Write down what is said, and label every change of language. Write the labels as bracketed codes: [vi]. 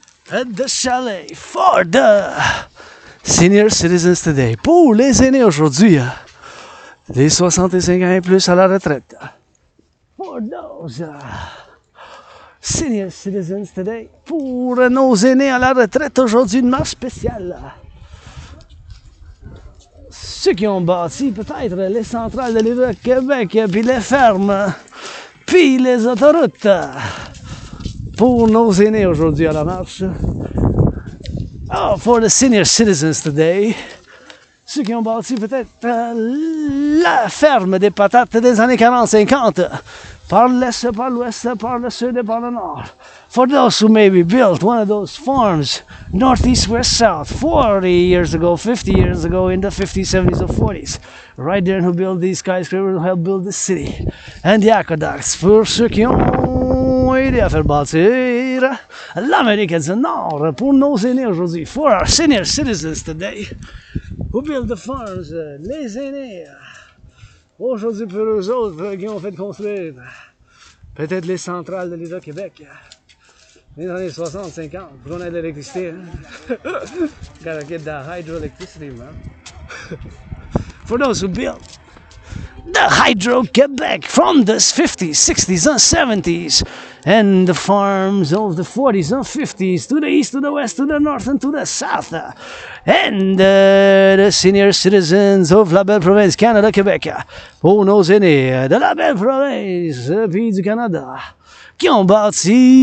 [en] At the chalet for the senior citizens today. [fr] Pour les aînés aujourd'hui, les 65 ans et plus à la retraite. [en] For those senior citizens today. [fr] Pour nos aînés à la retraite aujourd'hui, une marche spéciale. Ceux qui ont bâti peut-être les centrales de l'État Québec, puis les fermes, puis les autoroutes. Pour nos aînés aujourd'hui à la marche. [en] Oh, for the senior citizens today. [fr] Ceux qui ont bâti peut-être la ferme des patates des années 40-50. Par l'est, par l'ouest, par le sud et par le nord. [en] For those who maybe built one of those farms, northeast, west, south, 40 years ago, 50 years ago, in the 50s, 70s, or 40s. Right there, who built these skyscrapers, who helped build this city. And the aqueducts, [fr] pour ceux qui ont aidé à faire bâtir l'Amérique du Nord, pour nos aînés aujourd'hui. [en] For our senior citizens today, who built the farms, [fr] les aînés. Aujourd'hui, pour eux autres qui ont fait construire peut-être les centrales de l'État Québec. Les années 60-50, pour qu'on ait de l'électricité. Hein? [en] Gotta get that hydroelectricity, man. For those who built the Hydro-Quebec from the 50s, 60s, and 70s, and the farms of the 40s and 50s, to the east, to the west, to the north, and to the south. And the senior citizens of [fr] la belle province Canada, Québec, pour nos aînés de la belle province, puis du Canada, qui ont bâti